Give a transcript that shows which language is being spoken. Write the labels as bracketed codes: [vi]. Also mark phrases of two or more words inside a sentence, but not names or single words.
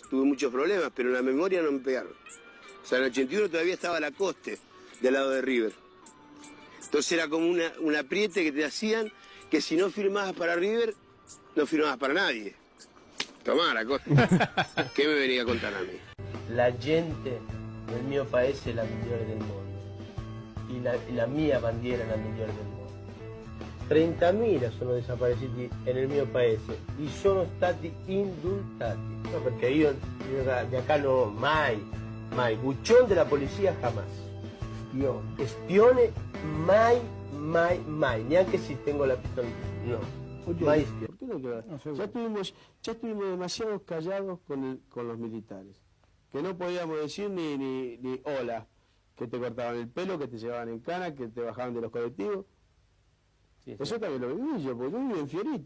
[es] Tuve muchos problemas, pero en la memoria no me pegaron. O sea, en el 81 todavía estaba Lacoste del lado de River. Entonces era como un apriete que te hacían que si no firmabas para River, no firmabas para nadie. Tomá, Lacoste. ¿Qué me venía a contar a mí? [it] La gente del mio paese è la migliore del mondo y la mia bandiera è la migliore del mondo. 30.000 sono [es] desaparecidos en el [it] mio paese y sono stati indultati. [es] No, [it] perché io [es] de acá no, mai, buchón de la policía jamás. [it] Espione, mai, neanche [es] si tengo la pistola, no. Oye, Mai ¿por qué no queda? Ya estuvimos demasiado callados con los militares. Que no podíamos decir ni hola, que te cortaban el pelo, que te llevaban en cana, que te bajaban de los colectivos. Sí, eso también lo viví yo, porque yo vivo en Fiorito.